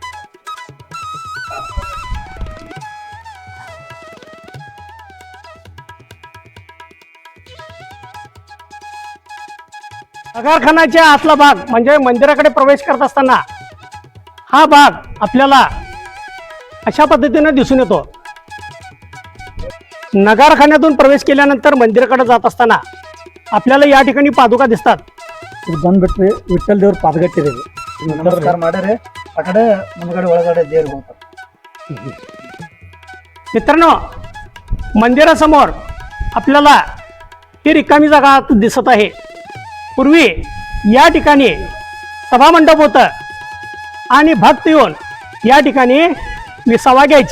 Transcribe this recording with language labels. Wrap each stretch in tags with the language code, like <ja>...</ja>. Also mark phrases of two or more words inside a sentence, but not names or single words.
<mr>नगरखान्याच्या आतला भाग म्हणजे मंदिराकडे प्रवेश करत असताना हा भाग आपल्याला अशा पद्धतीने दिसून येतो. नगरखान्यातून प्रवेश केल्यानंतर मंदिराकडे जात असताना आपल्याला या ठिकाणी पादुका दिसतात.</mr> <kn>ಬಂದ್ಬಿಟ್ವಿ ವಿಠ್ಠಲ್ ದೇವ್ರ ಪಾದಗಟ್ಟಿರಿ. ನಮಸ್ಕಾರ ಮಾಡ್ಯಾರೆ ಆ ಕಡೆ ಮುಂದ್ಗಡೆ ಒಳಗಡೆ ದೇವ್ರು ಹೋಗ್ತಾರೆ.</kn> <mr>मित्रांनो, मंदिरासमोर आपल्याला ही रिकामी जागा दिसत आहे. पूर्वी या ठिकाणी सभामंडप होतं आणि भक्त येऊन या ठिकाणी विसावा घ्यायचे.</mr>